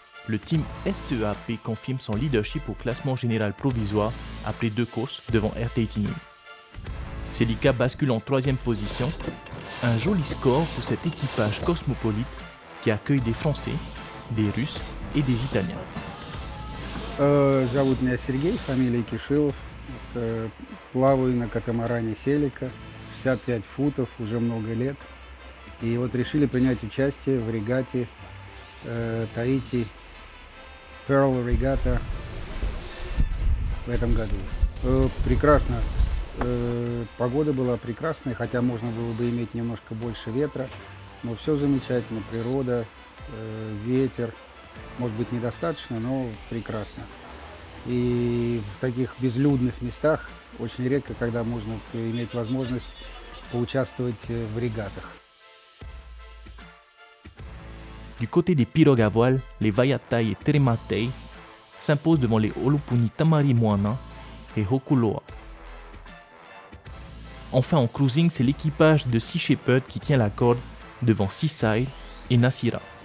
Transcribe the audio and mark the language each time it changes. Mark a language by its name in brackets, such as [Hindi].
[French] Le team SEAP confirme son leadership au classement général provisoire après 2 courses devant RTT Nui. Celica bascule en 3e position, un joli score pour cet équipage cosmopolite qui accueille des Français, des Russes et des Italiens. [Russian] Зовут меня Сергей, фамилия Кишилов. Плаваю на катамаране Селика, 65 футов, уже много лет. И вот решили принять участие в регате Tahiti Pearl Regatta в этом году. Прекрасно. Погода была прекрасная, хотя можно было бы иметь немножко больше ветра. Но все замечательно, природа, ветер. Может быть, недостаточно, но прекрасно. И в таких безлюдных местах очень редко, когда можно иметь возможность поучаствовать в регатах. [French] Du côté des pirogues à voile, les Vaiatai et Terematei s'imposent devant les Holopuni Tamari Moana et Hokuloa. Enfin en cruising, c'est l'équipage de Sea Shepherd qui tient la corde devant Seaside et Nasira.